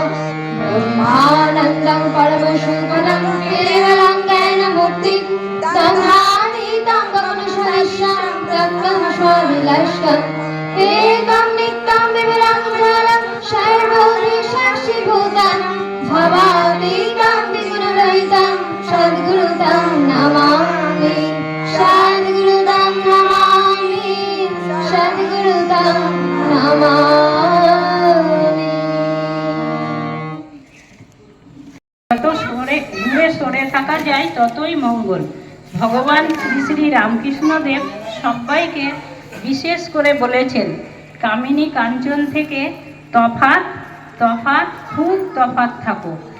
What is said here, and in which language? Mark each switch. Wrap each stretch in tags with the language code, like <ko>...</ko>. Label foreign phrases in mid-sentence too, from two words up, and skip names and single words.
<sa>ब्रह्मानन्दं परमशुभदं केवलं ज्ञानमुक्ति संहारितं गगनसदृशं ब्रह्मस्वविलक्षणम् एकं नित्यं विविधं सर्वभूतसाक्षिभूतं भवातीतं विगुणरहितं सद्गुरुं नमामि सद्गुरुं नमामि सद्गुरुं नमामि।</sa> <bn>যত দূরে সরে থাকা যায় ততই মঙ্গল। ভগবান শ্রী শ্রী রামকৃষ্ণদেব সবাইকে বিশেষ করে বলেছেন, কামিনী কাঞ্চন থেকে তফাৎ তফাৎ খুব তফাৎ থাকো।</bn>